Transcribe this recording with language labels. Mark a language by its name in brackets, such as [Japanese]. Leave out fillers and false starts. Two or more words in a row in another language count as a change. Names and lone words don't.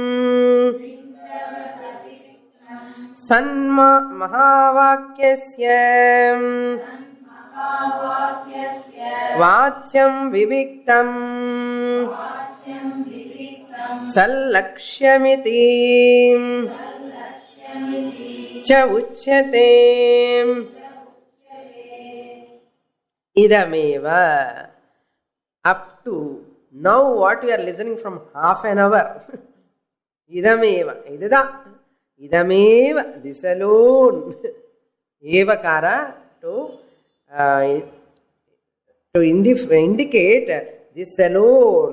[Sanskrit] सन्महावाक्यस्य वाच्यं विविक्तं सल्लक्ष्यमिति च उच्यते. Idameva. [English] Up to now what we are listening from half an hour. [Sanskrit] Idameva. Idameva. [English] This alone. Evakara to indicate this alone.